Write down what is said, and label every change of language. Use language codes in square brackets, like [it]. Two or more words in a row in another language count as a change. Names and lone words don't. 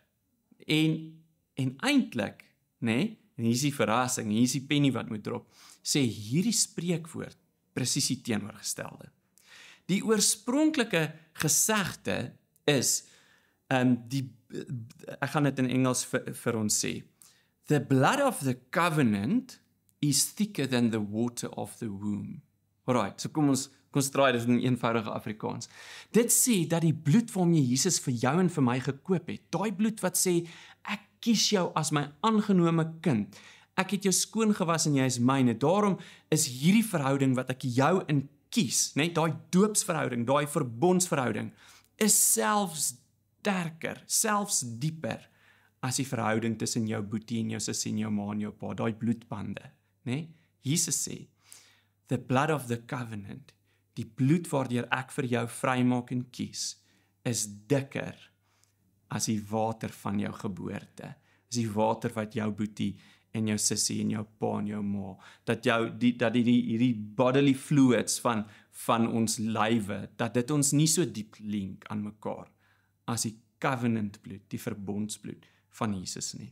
[af] En eintlik, en hier is die verrassing, hier is die pennie wat moet drop, sê hierdie spreekwoord presies die teenoorgestelde. Die oorspronklike gesegde is, ek gaan dit in Engels vir ons sê, [en] the blood of the covenant is thicker than the water of the womb. [af] Alright, so kom ons draai dit in eenvoudige Afrikaans. Dit sê dat die bloed waarmee Jesus vir jou en vir my gekoop het, daai bloed wat sê, ek kies jou as my aangenome kind, ek het jou skoon gewas en jy is myne, daarom is hierdie verhouding wat ek jou in kies, daai doopsverhouding, daai verbondsverhouding, is selfs sterker, selfs dieper as die verhouding tussen jou boetie en jou sussie en jou ma en jou pa, daai bloedbande, Jesus sê, [en] the blood of the covenant, [af] die bloed waardeur ek vir jou vrymaak en kies, is dikker as die water van jou geboorte, is die water wat jou boetie en jou sussie en jou pa en jou ma, dat hierdie [en] bodily fluids [af] van ons lywe, dat dit ons nie so diep link aan mekaar, as die covenant bloed, die verbondsbloed van Jesus nie.